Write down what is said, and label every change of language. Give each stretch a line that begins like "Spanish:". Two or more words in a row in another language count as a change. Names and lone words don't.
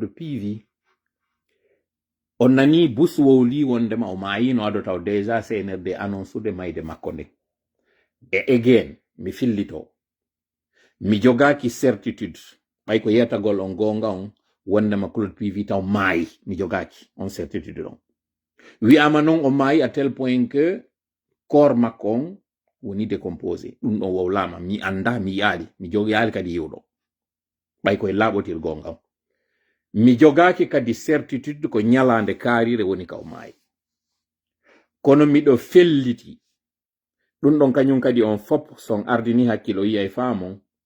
Fula: Pivi on nani bus wowli wondema o maayino ado taw déjà CNRD annoncude mayde makko nde e again mi fillito mi jogaki certitude ɓay ko yetagol on gonga on wondema Claude Pivi taw maayi mi jogaki on certitude ɗon wi'ama noon o maayi
French: à tel point que
Fula: corps makko on woni décomposé ɗum ɗon wowlama mi anda mi yaali mi yaali kadi yewɗo ɓay koye laaɓotir gonga on mi jogaki kadi certitude ko ñalande kaarire woni ka o maayi kono miɗo felliti ɗum ɗon kañum kadi on fop son ardini hakkilo yiya e faamon